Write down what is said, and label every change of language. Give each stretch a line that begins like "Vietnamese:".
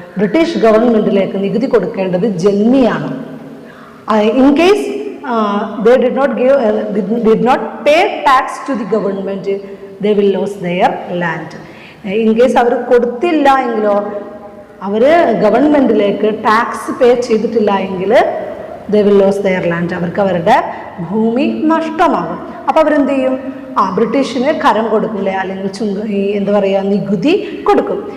Malayalam: British ഗവൺമെൻറ്റിലേക്ക് നികുതി കൊടുക്കേണ്ടത് ജന്മിയാണ്.
English: In case they did not pay tax to the government, they will lose their land.
Malayalam: In case അവർ കൊടുത്തില്ല എങ്കിലോ, അവർ ഗവൺമെൻറ്റിലേക്ക് tax പേ ചെയ്തിട്ടില്ല എങ്കിൽ
English: they will lose their land,
Malayalam: അവർക്ക് അവരുടെ ഭൂമി നഷ്ടമാകും. അപ്പോൾ അവരെന്ത് ചെയ്യും? ബ്രിട്ടീഷിന് കരം കൊടുക്കില്ല, അല്ലെങ്കിൽ എന്താ പറയുക, നികുതി കൊടുക്കും.